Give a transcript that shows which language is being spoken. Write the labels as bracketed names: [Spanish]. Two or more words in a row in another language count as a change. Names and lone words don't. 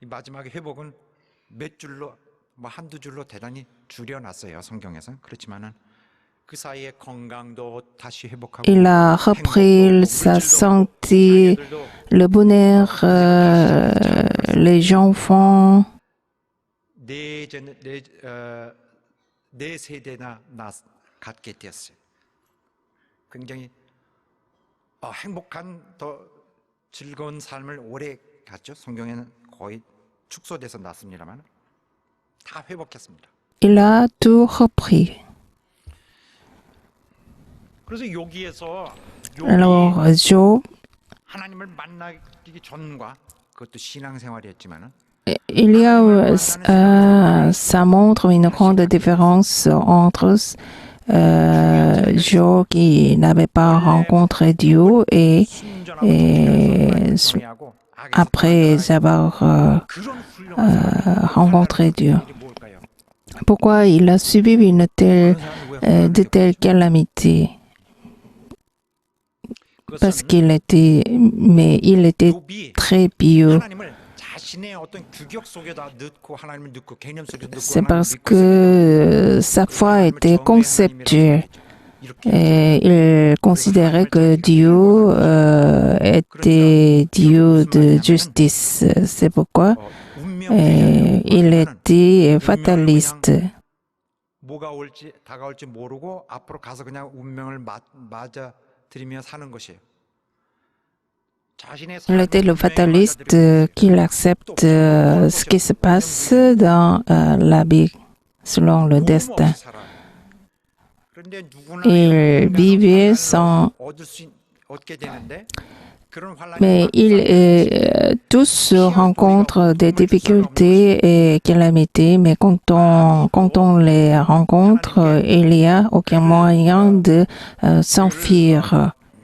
[French] Il a repris sa santé, le bonheur, les enfants. [Korean] 네 세대나 갖게 되었어요. 굉장히 행복한 더 즐거운 삶을 오래 갔죠. 성경에는 거의 축소돼서 났습니다만 다 회복했습니다. [French] Il a tout repris. [Korean] 그래서 여기에서 [French] Alors Job, [Korean] 하나님을 만나기 전과 그것도 신앙생활이었지만은 [French] il y a, ça montre une grande différence entre Job qui n'avait pas rencontré Dieu et [Korean] 순전하고 [French] après avoir [Korean] 그런 훌륭한 [French] rencontré Dieu. [Korean] 일이 뭘까요? [French] Pourquoi il a subi de telles calamités? Parce il était [Korean] 욥이 [French] très pieux. [Korean] 하나님을 자신의 어떤 규격 속에다 넣고 하나님을 넣고 개념 속에 넣고 [French] C'est [Korean] 하나님을 [French] parce [Korean] 믿고 있었기 [French] que sa foi était conceptuelle. Et il considérait que Dieu était Dieu de justice. C'est pourquoi il était fataliste. [Korean] 뭐가 올지 다가올지 모르고 앞으로 가서 그냥 운명을 맞아들이며 사는 것이에요. [French] Il était le fataliste qu'il accepte ce qui se passe dans la vie selon le destin. Il vivait sans... Mais tous rencontrent des difficultés et calamités, mais quand on les rencontre, il n'y a aucun moyen de s'enfuir.